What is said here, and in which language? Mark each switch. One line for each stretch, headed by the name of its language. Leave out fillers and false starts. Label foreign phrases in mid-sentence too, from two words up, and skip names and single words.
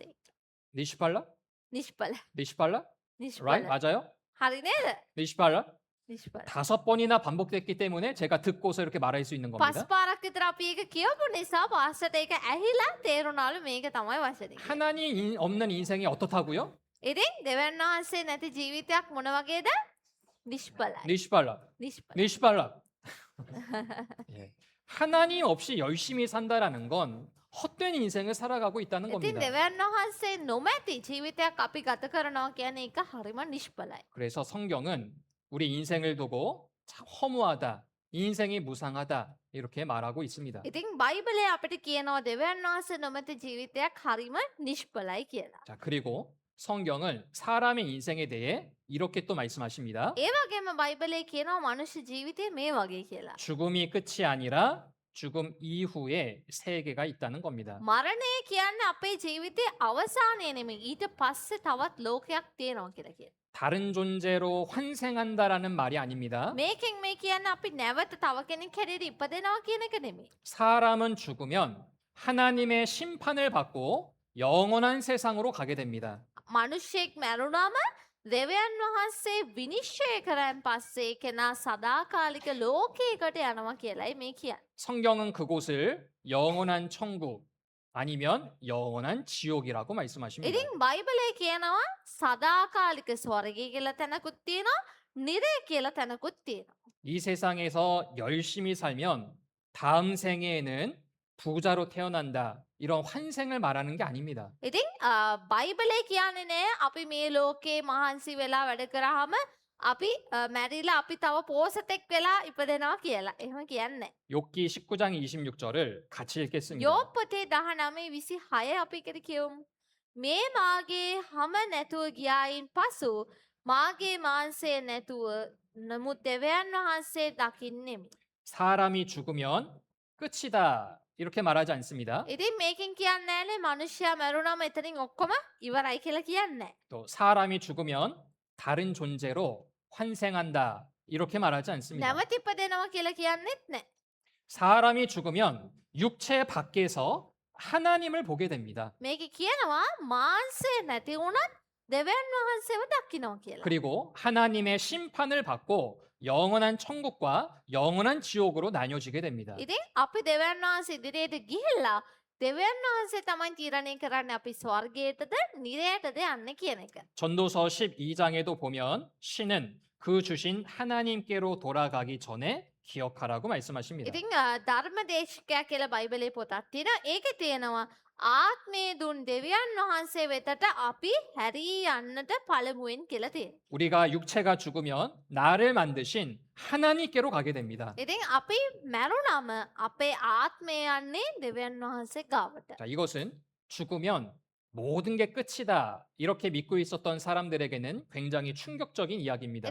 Sinhala: 니시팔라? නිෂ්ඵල. 니시팔라? නිෂ්ඵල.
Korean: right? 맞아요?
Sinhala: හරි නේද? 니시팔라? නිෂ්ඵල.
Korean: 5번이나 반복됐기 때문에 제가 듣고서 이렇게 말할 수 있는 겁니다.
Sinhala: පස් පාරක් විතර අපි ඒක කියපු නිසා පාස්ටර්ට ඒක ඇහිලා තේරුණාලු මේක තමයි වචනේ.
Korean: 하나님 없는 인생이 어떻다고요?
Sinhala: ඉතින් දෙවියන් වහන්සේ නැති ජීවිතයක් මොන වගේද? නිෂ්ඵලයි. 니시팔라. නිෂ්ඵල. 니시팔라. 예.
Korean: 하나님 없이 열심히 산다라는 건 헛된 인생을 살아가고 있다는
Sinhala: ඉතින්
Korean: 겁니다.
Sinhala: දෙවියන් වහන්සේ නොමැති ජීවිතයක් අපි ගත කරනවා කියන්නේ ඒක හරිම නිෂ්ඵලයි.
Korean: 그래서 성경은 우리 인생을 두고 참 허무하다, 인생이 무상하다 이렇게 말하고 있습니다.
Sinhala: ඉතින් බයිබලයේ අපිට කියනවා දෙවියන් වහන්සේ නොමැති ජීවිතයක් හරිම නිෂ්ඵලයි කියලා.
Korean: 자, 그리고 성경은 사람의 인생에 대해 이렇게 또 말씀하십니다.
Sinhala: ඒ වගේම බයිබලයේ කියනවා මනුෂ්‍ය ජීවිතේ මේ වගේ කියලා.
Korean: 죽음이 끝이 아니라 죽음 이후에 세계가 있다는 겁니다.
Sinhala: මරණය කියන්නේ අපේ ජීවිතේ අවසානය නෙමෙයි. ඊට පස්සේ තවත් ලෝකයක් තියෙනවා කියලා කියනවා.
Korean: 다른 존재로 환생한다라는 말이 아닙니다.
Sinhala: මේකෙන් මේ කියන්නේ අපි නැවත තව කෙනෙක් හැටියට ඉපදෙනවා කියන එක නෙමෙයි.
Korean: 사람은 죽으면 하나님의 심판을 받고 영원한 세상으로 가게 됩니다.
Sinhala: මනුෂ්‍යයෙක් මැරුණාම දෙවියන් වහන්සේ විනිශ්චය කරන් පස්සේ කෙනා සදාකාලික ලෝකයකට යනවා කියලායි මේ කියන්නේ.
Korean: 성경은 그곳을 영원한 천국 아니면 영원한 지옥이라고 말씀하십니다.
Sinhala: ඉතින් බයිබලයේ කියනවා සදාකාලික ස්වර්ගය කියලා තැනකුත් තියෙනවා, නිරය කියලා තැනකුත් තියෙනවා.
Korean: 이 세상에서 열심히 살면 다음 생애에는 부자로 태어난다. 이런 환생을 말하는 게 아닙니다.
Sinhala: ඉතින් බයිබලයේ කියන්නේ නෑ අපි මේ ලෝකේ මහන්සි වෙලා වැඩ කරාම අපි මැරිලා අපි තව පෝසතෙක් වෙලා ඉපදෙනවා කියලා. එහෙම කියන්නේ නෑ.
Korean: 욥기 19장 26절을 같이 읽겠습니다.
Sinhala: යෝබ් පොතේ 19:26 අපි එකට කියමු. මේ මාගේ හැම නැතුව ගියායින් පසු මාගේ මාංශය නැතුව නමුත් දෙවියන් වහන්සේ දකින්නෙමි.
Korean: 사람이 죽으면 끝이다. 이렇게 말하지 않습니다.
Sinhala: ඉතින් මේකෙන් කියන්නේ නෑනේ මිනිස්සයා මැරුණාම එතනින් ඔක්කොම ඉවරයි කියලා කියන්නේ නෑ.
Korean: 또 사람이 죽으면 다른 존재로 환생한다. 이렇게 말하지 않습니다.
Sinhala: නැවත ඉපදෙනවා කියලා කියන්නේත් නෑ.
Korean: 사람이 죽으면 육체 밖에서 하나님을 보게 됩니다.
Sinhala: මේක කියනවා මාංශය නැති වුණත් දෙවියන් වහන්සේව දකින්නවා කියලා.
Korean: 그리고 하나님의 심판을 받고 영원한 천국과 영원한 지옥으로 나뉘어지게 됩니다.
Sinhala: ඉතින් අපි දෙවියන් වහන්සේ ඉදිරියට ගිහිල්ලා දෙවියන් වහන්සේ තමයි තීරණය කරන්නේ අපි ස්වර්ගයටද නිරයටද යන්නේ කියන එක.
Korean: 전도서 12장에도 보면 신은 그 주신 하나님께로 돌아가기 전에 기억하라고 말씀하십니다.
Sinhala: ඉතින් ධර්මදේශකයා කියලා බයිබලයේ පොතක් තියෙනවා. ඒකේ තියෙනවා ආත්මය දුන් දෙවියන් වහන්සේ වෙතට අපි හැරී යන්නට පළමුවෙන් කියලා තියෙනවා.
Korean: 우리가 육체가 죽으면 나를 만드신 하나님께로 가게 됩니다.
Sinhala: ඉතින් අපි මැරුණම අපේ ආත්මය යන්නේ දෙවියන් වහන්සේ ගාවට.
Korean: 자, 이것은 죽으면 모든 게 끝이다. 이렇게 믿고 있었던 사람들에게는 굉장히 충격적인 이야기입니다.